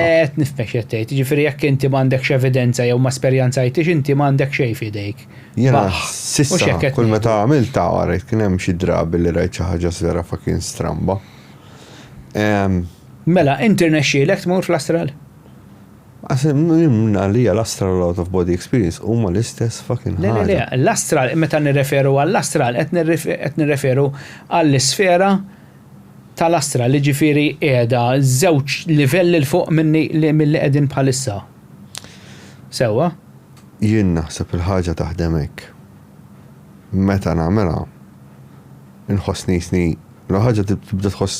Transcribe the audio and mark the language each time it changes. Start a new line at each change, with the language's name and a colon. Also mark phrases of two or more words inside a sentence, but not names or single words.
Maltese: Qed nifhmek x'qed tgħid, jiġifieri jekk inti m'għandekx evidenza jew ma esperjenzajtix inti m'għandek xejn f'idejk. Jiena s'issa kull meta għamilta rajt kien hemm xi drabi li rajt xi ħaġa żvera fucking stramba. Mela, inti rnexxielek tmur fl-astral? Għalija l-astral
English: out of body experience
Maltese: huma l-istess fucking ħaġa. Le, l-astral, meta nirreferu għall-astral, qed nirreferu għall-isfera tal-astral li ġifieri qiegħda żewġ livelli l fuq minni milli qegħdin bħalissa. Sewwa? Jien naħseb il-ħaġa taħdem hekk. Meta nagħmilha inħossni l-ħaġa tibda tħoss